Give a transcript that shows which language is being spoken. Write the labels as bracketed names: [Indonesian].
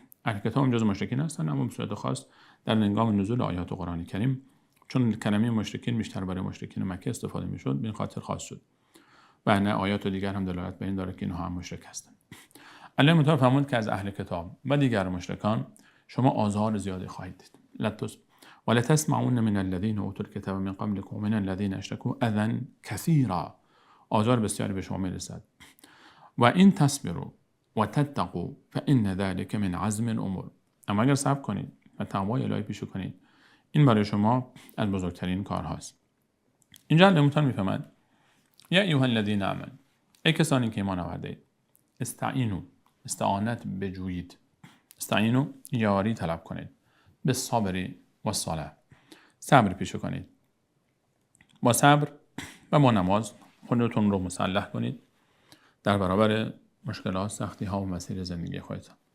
[Persian] اهل کتاب جز مشرکین هستن، اما به صورت خاص در هنگام نزول آیات قرآن کریم چون کلمه مشرکین بیشتر برای مشرکین مکه استفاده میشد به این خاطر خاص شد و نه آیات دیگر هم دلالت به این داره که اینها هم مشرک هستند. الله متعال فرمود که از اهل کتاب و دیگر مشرکان شما آزار زیادی خواهید دید. [Arabic] ولا تسمعون من الذين اوتوا الكتاب من قبلكم ومن الذين اشركوا اذى كثيرا، [Persian] آزار بسیاری به شما میرسد. [Arabic] و این تصبروا و تتقوا فان ذلك من عزم الامور، [Persian] اما اگر صبر کنید و تقوای الهی پیشه کنید این برای شما از بزرگترین کارهاست. اینجا الله متعال میفهمد [Arabic] یا ایها الذین آمنوا، [Persian] ای کسانی که ایمان آورده اید، استعینوا، استعانت بجویید، استعینوا یاری طلب کنید، به صبر و صلاح، صبر پیشه کنید، با صبر و با نماز خودتون رو مسلح کنید در برابر مشکلات، سختی ها و مسیر زندگی خودتان.